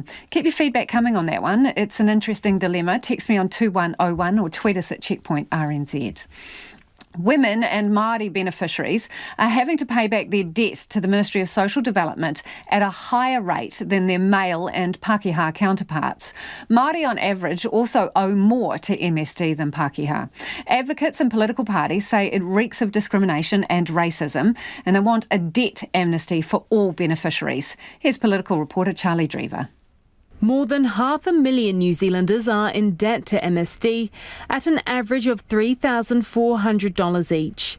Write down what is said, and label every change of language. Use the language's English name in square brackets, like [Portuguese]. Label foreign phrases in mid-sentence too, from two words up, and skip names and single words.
[English] Keep your feedback coming on that one. It's an interesting dilemma. Text me on 2101 or tweet us at Checkpoint RNZ. Women and Māori beneficiaries are having to pay back their debt to the Ministry of Social Development at a higher rate than their male and Pākehā counterparts. Māori on average also owe more to MSD than Pākehā. Advocates and political parties say it reeks of discrimination and racism, and they want a debt amnesty for all beneficiaries. Here's political reporter Charlie Drever. More than 500,000 New Zealanders are in debt to MSD at an average of $3,400 each.